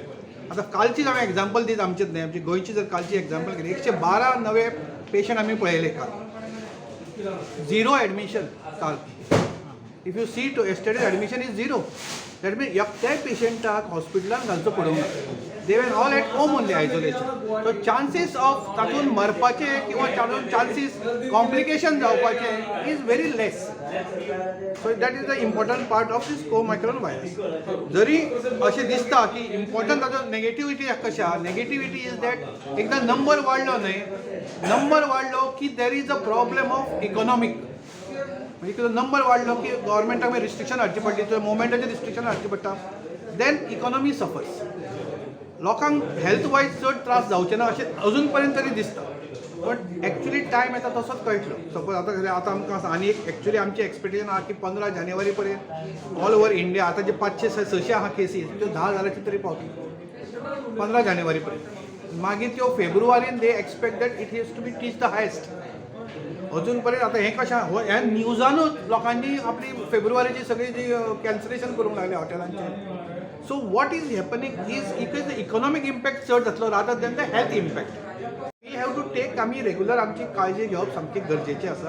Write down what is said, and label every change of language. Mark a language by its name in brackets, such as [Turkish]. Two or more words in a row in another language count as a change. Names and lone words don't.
[Konkani] आतां कालचीच हांवें एग्जाम्पल दीत आमचेच न्हय, आमची गोंयची जर कालची एग्जाम्पल घेतली 112 नवे पेशंट आमी पळयले काल, 0 एडमिशन काल. [English] if you see two yesterdays admission is 0. that mean [Konkani] एकट्याय पेशंटाक हॉस्पिटलांत घालचो पडूंक ना. [English] they were all at home only isolation. so chances of [Konkani] तातूंत मरपाचे किंवा तातूंत [English] chances complication जावपाचे is very less. so that is the important part of this Omicron virus. [Konkani] जरी अशें दिसता की इम्पॉर्टंट ताजो नेगेटिव्हिटी कशें आहा, [English] negativity is that [Konkani] एकदां नंबर वाडलो न्हय, नंबर वाडलो की [English] there is a problem of economic. [Konkani] म्हणजे कितें नंबर वाडलो की गव्हर्मेंटाक मागीर रिस्ट्रिक्शन हाडची पडटी, तर मुवमेंटाचें रिस्ट्रिक्शन हाडची पडटा, [English] then economy suffers. [Konkani] लोकांक [English] health wise [Konkani] चड त्रास जावचे ना अशें अजून पर्यंत तरी दिसता. पण [English] actually time [Konkani] येता तसोच कळटलो. सपोज आतां आमकां आसा आनी एक एक्चुली आमचें एक्सपेक्टेशन आहा की 15 जानेवारी पर्यंत [English] all over India [Konkani] आतां जे 500-600 आहा केसीस त्यो 10,000 तरी पावतल्यो 15 जानेवारी पर्यंत. मागीर त्यो फेब्रुवारीन [English] they expect that it is to be teach the highest. [Konkani] अजून पर्यंत आतां हें कशें ह्या न्यूजानूच लोकांनी आपली फेब्रुवारीची सगळी जी कॅन्सलेशन करूंक लागले हॉटेलांचे. [English] so what is happening is the economic impact [Konkani] चड जातलो [English] rather than the health impact. we have to take [Konkani] आमी रेग्युलर आमची काळजी घेवप सामकी गरजेची आसा.